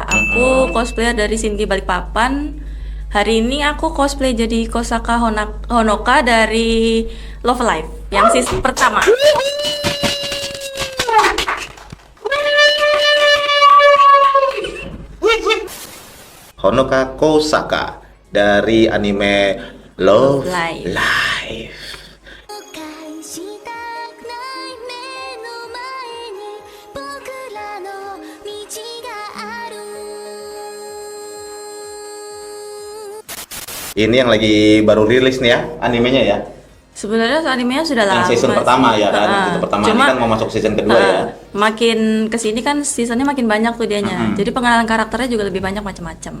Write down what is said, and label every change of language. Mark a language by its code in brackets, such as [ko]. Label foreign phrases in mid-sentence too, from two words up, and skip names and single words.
[id] Aku cosplayer dari Sinki Balikpapan. Hari ini aku cosplay jadi Kosaka Honoka dari Love Live yang season pertama. Honoka Kosaka dari anime Love Live. Live. [ja] 返したくない目の前に僕らの道がある [id] Ini yang lagi baru rilis nih ya animenya ya. Sebenarnya animenya sudah lama. Yang season sih. pertama ya kan. Ah, Season pertama cuma, ini kan mau masuk season kedua ya. Makin kesini kan seasonnya makin banyak tuh dianya. Jadi pengenalan karakternya juga lebih banyak macam-macam.